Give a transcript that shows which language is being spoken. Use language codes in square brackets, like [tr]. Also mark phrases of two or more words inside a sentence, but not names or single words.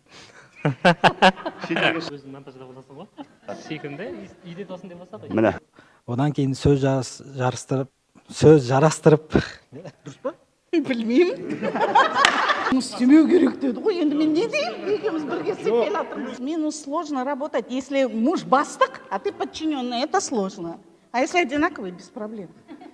[kk] Өзің монтажда боласың ғой? Секірінде, үйде досын деп бастады. Міне. Одан кейін сөз жарастырып. Дұрыс па? Білмеймін. Істемеу керек деді ғой, енді мен не деймін? Екеуміз бірге істеп келе жатырмыз. [ru] Мен сложно работать, если муж бастық, а ты подчиненный, это сложно. А если одинаковый, без проблем.